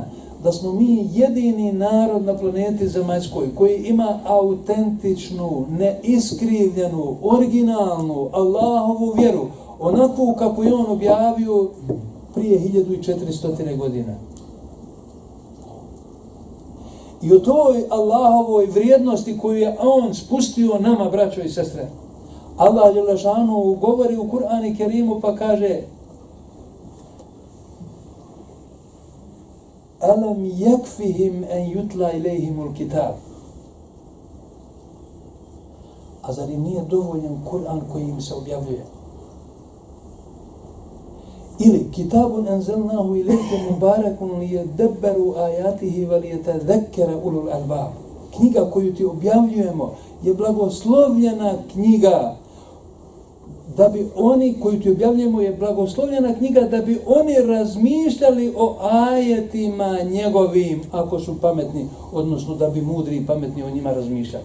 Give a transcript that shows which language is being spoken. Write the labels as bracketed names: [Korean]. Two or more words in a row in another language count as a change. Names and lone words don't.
[Bosnian] Da smo mi jedini narod na planeti zemaljskoj koji ima autentičnu, neiskrivljenu, originalnu Allahovu vjeru, onakvu kako je on objavio prije 1400 godina. I o toj Allahovoj vrijednosti koju je on spustio nama, braćo i sestre, Allah dželešanu govori u Kur'anu Kerimu pa kaže: [Arabic] ألم يكفهم أن يتلى إليهم الكتاب. [Bosnian] A zar im nije dovoljan Kur'an koji im se objavljuje? [Arabic] Ili كتاب أنزلناه إليك مبارك ليدبروا آياته وليتذكر أولو الألباب. [Bosnian] Knjiga koju ti objavljujemo je blagoslovljena knjiga, da bi oni, koju ti objavljujemo, je blagoslovljena knjiga da bi oni razmišljali o ajetima njegovim, ako su pametni, odnosno da bi mudri i pametni o njima razmišljali.